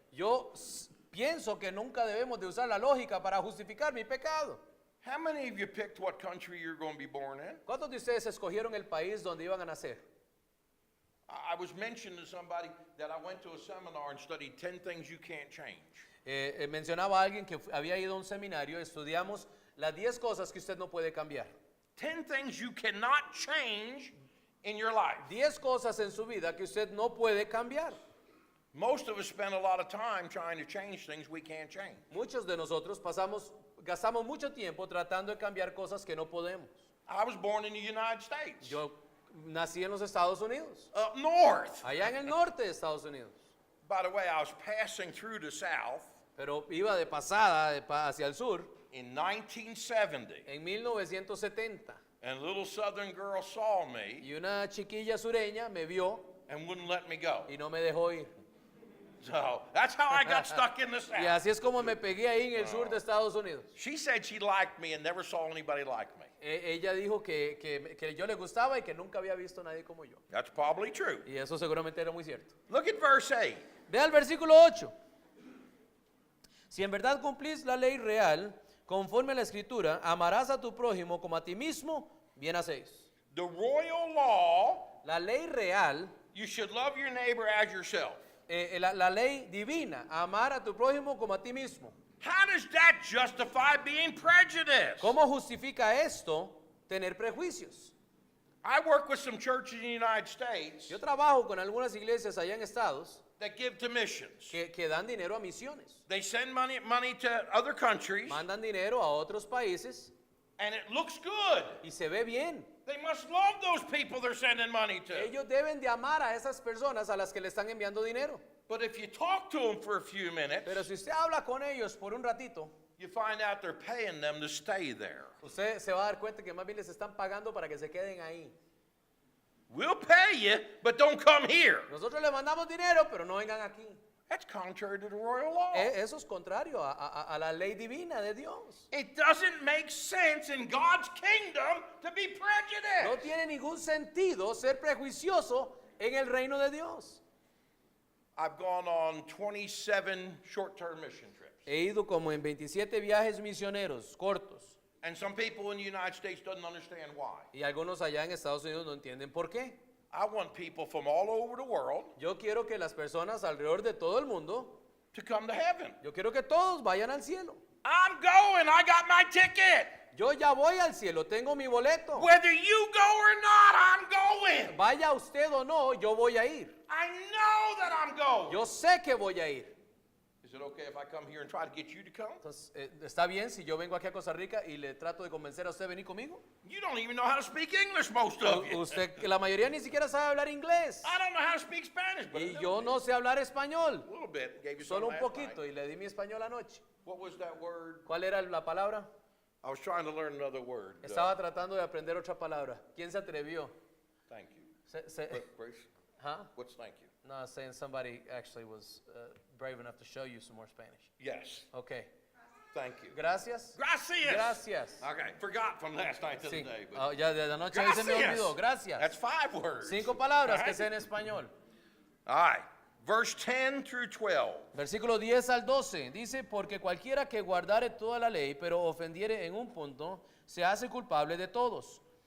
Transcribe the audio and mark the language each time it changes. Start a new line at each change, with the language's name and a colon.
Spanish: Yo pienso que nunca debemos de usar la lógica para justificar mi pecado.
English: How many of you picked what country you're going to be born in?
Spanish: ¿Cuántos de ustedes escogieron el país donde iban a nacer?
English: I was mentioning to somebody that I went to a seminar and studied 10 things you can't change.
Spanish: Mencionaba a alguien que había ido a un seminario, estudiamos las 10 cosas que usted no puede cambiar.
English: 10 things you cannot change in your life.
Spanish: 10 cosas en su vida que usted no puede cambiar.
English: Most of us spend a lot of time trying to change things we can't change.
Spanish: Muchos de nosotros gastamos mucho tiempo tratando de cambiar cosas que no podemos.
English: I was born in the United States.
Spanish: Yo nací en los Estados Unidos,
English: Up north.
Spanish: allá en el norte de Estados Unidos,
English: By the way, I was passing through the south
Spanish: pero iba de pasada hacia el sur
English: in 1970.
Spanish: en 1970
English: And a little southern girl saw me
Spanish: y una chiquilla sureña me vio
English: and wouldn't let me go.
Spanish: y no me dejó ir.
English: So that's how I got stuck in the
Spanish: Y
English: south.
Spanish: así es como me pegué ahí en el sur de Estados Unidos.
English: She said she liked me and never saw anybody like me.
Spanish: Ella dijo que yo le gustaba y que nunca había visto a nadie como yo.
English: That's probably true.
Spanish: Y eso seguramente era muy cierto.
English: Look at verse 8.
Spanish: Vea el versículo 8. Si en verdad cumplís la ley real, conforme a la escritura, amarás a tu prójimo como a ti mismo, bien hacéis.
English: The royal law,
Spanish: La ley real,
English: you should love your neighbor as yourself.
Spanish: la ley divina, amar a tu prójimo como a ti mismo.
English: How does that justify being prejudiced?
Spanish: ¿Cómo justifica esto tener prejuicios?
English: I work with some churches in the United States
Spanish: Yo trabajo con algunas iglesias allá en Estados
English: that give to missions.
Spanish: que dan dinero a misiones.
English: They send money to other countries,
Spanish: Mandan dinero a otros países
English: and it looks good.
Spanish: y se ve bien.
English: They must love those people they're sending money to.
Spanish: Ellos deben de amar a esas personas a las que le están enviando dinero.
English: But if you talk to them for a few minutes,
Spanish: Pero si usted habla con ellos por un ratito,
English: you find out they're paying them to stay there.
Spanish: usted se va a dar cuenta que más bien les están pagando para que se queden ahí.
English: We'll pay you, but don't come here.
Spanish: Nosotros le mandamos dinero, pero no vengan aquí.
English: That's contrary to the royal law.
Spanish: Eso es contrario a la ley divina de Dios.
English: It doesn't make sense in God's kingdom to be
Spanish: No
English: prejudiced.
Spanish: tiene ningún sentido ser prejuicioso en el reino de Dios.
English: I've gone on 27 short-term mission trips.
Spanish: He ido como en 27 viajes misioneros cortos
English: And some people in the United States doesn't understand why.
Spanish: y algunos allá en Estados Unidos no entienden por qué.
English: I want people from all over the world
Spanish: Yo quiero que las personas alrededor de todo el mundo,
English: to come to heaven.
Spanish: yo quiero que todos vayan al cielo.
English: I'm going. I got my ticket.
Spanish: Yo ya voy al cielo, tengo mi boleto.
English: Whether you go or not, I'm going.
Spanish: Vaya usted o no, yo voy a ir.
English: I know that I'm going.
Spanish: Yo sé que voy a ir.
English: Is it okay if I come here and try to get you to come?
Spanish: Entonces, ¿está bien si yo vengo aquí a Costa Rica y le trato de convencer a usted de venir conmigo?
English: You don't even know how to speak English, most of you.
Spanish: Usted, que la mayoría ni siquiera sabe hablar inglés.
English: I don't know how to speak Spanish, but
Spanish: Y yo no sé hablar español.
English: a little bit. Gave you
Spanish: Solo
English: some
Spanish: un poquito.
English: night.
Spanish: Y le di mi español anoche.
English: What was that word?
Spanish: ¿Cuál era la palabra?
English: I was trying to learn another word.
Spanish: Estaba tratando de aprender otra palabra. ¿Quién se atrevió?
English: Thank you. Grace, ¿Ah? what's thank you? No, I was saying somebody actually was brave enough to show you some more Spanish. Yes. Okay. Thank you.
Spanish: Gracias. Gracias. Gracias.
English: Okay, forgot from last night to
Spanish: Sí.
English: today. But
Spanish: Ah, ya de la noche a mí se me olvidó. Gracias.
English: That's 5 words.
Spanish: 5 palabras
English: All
Spanish: que
English: right.
Spanish: sé en español.
English: All right. Verse 10 through 12.
Spanish: Versículo 10 al 12 dice, porque cualquiera que guardare toda la ley, pero ofendiere en un punto, se hace culpable de todos.